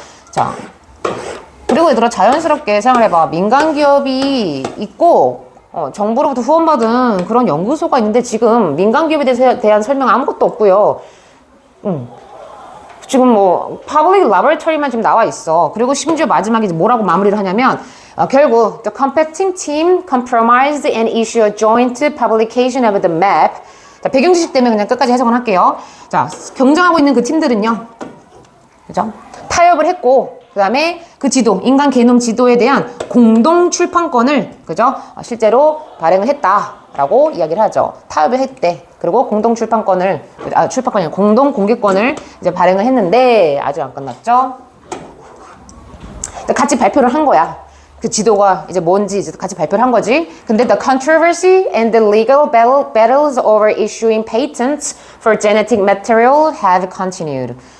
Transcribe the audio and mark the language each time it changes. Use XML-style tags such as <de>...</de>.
<ko>자, 그리고 얘들아 자연스럽게 생각을 해봐. 민간기업이 있고 정부로부터 후원받은 그런 연구소가 있는데 지금 민간기업에 대한 설명 아무것도 없고요. 지금 뭐 public laboratory만 지금 나와 있어. 그리고 심지어 마지막에 뭐라고 마무리를 하냐면 결국</ko> <en>the competing team compromised and issued a joint publication of the map.</en> <ko>자, 배경 지식 때문에 그냥 끝까지 해석을 할게요. 자, 경쟁하고 있는 그 팀들은요, 그죠? 타협을 했고, 그 다음에 그 지도, 인간 게놈 지도에 대한 공동 출판권을, 그죠? 실제로 발행을 했다라고 이야기를 하죠. 타협을 했대. 그리고 공동 출판권을, 출판권이 아니라 공동 공개권을 이제 발행을 했는데, 아직 안 끝났죠? 같이 발표를 한 거야. 그 지도가 이제 뭔지 이제 같이 발표를 한 거지. 근데</ko> <en>the controversy and the legal battles over issuing patents for genetic material have continued.</en>